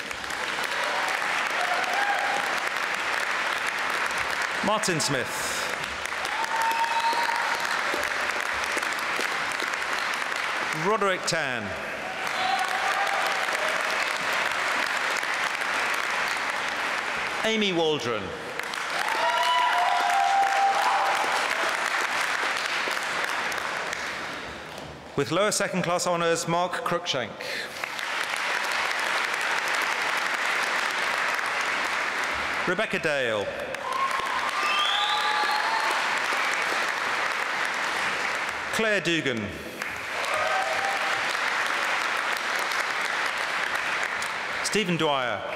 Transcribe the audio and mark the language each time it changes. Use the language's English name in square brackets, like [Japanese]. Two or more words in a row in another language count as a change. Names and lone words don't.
[English] Martin Smith. Roderick Tan. Amy Waldron. With lower second class honours, Mark Cruikshank. Rebecca Dale. Claire Dugan. Stephen Dwyer.